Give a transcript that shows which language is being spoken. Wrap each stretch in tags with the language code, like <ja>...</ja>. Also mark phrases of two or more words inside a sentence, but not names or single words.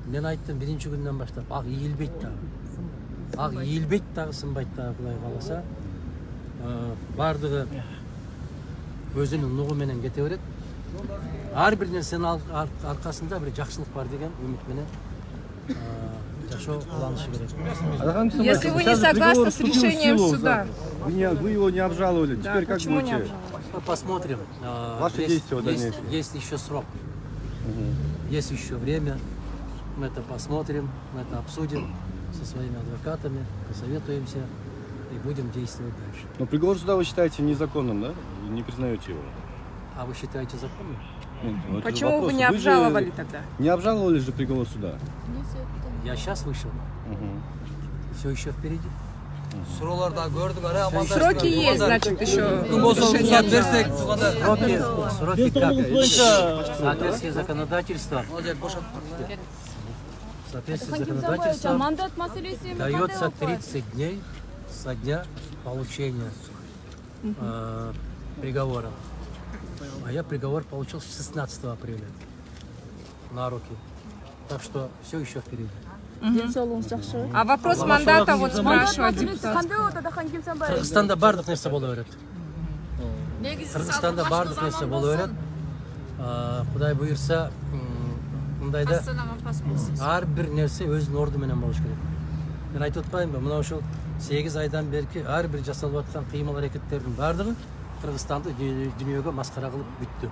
<ky>Мен айттым биринчи күндөн баштап ак ийилбейт дагы. Ак ийилбейт дагы, сынбайт дагы, Кудай кааласа. Бардыгы өзүнүн нугу менен кете берет. Ар бир нерсенин аркасында бир жакшылык бар деген үмүт менен жашоо кылынышы керек.</ky> <ru>Если вы не согласны с решением суда, Вы его не обжаловали. Теперь как будете? Посмотрим. Ваши действия дальнейшие. Есть еще срок. Есть еще время. Мы это посмотрим, мы это обсудим со своими адвокатами, посоветуемся и будем действовать дальше. Но приговор суда вы считаете незаконным, да? Не признаете его? А вы считаете законным? Почему вы не обжаловали тогда? Не обжаловали же приговор суда? Я сейчас вышел. Все еще впереди. Surolarda gördük ara aman. Сроки есть, значит, еще. Rüxsat versek, Сроки как? В соответствии с законодательством. В соответствии с законодательством</ru> <ky>Мандат маселеси</ky> <ru>дается 30 дней со дня получения приговора. А я приговор получил 16 апреля на руки. Так что все еще впереди. А вопрос мандата вот спрашивает депутат.</ru> <ky>Кыргызстанда бардык нерсе боло берет. Кыргызстанда бардык нерсе боло берет. Кудай буйрса, мындайда ар бир нерсе өзүнүн орду менен болуш керек. Мен айтып атпаймынбы, мына ушул 8 айдан берки ар бир жасалып аткан кыймыл аракеттердин бардыгы Кыргызстанды дүйнөгө маскара кылып бүттү.</ky>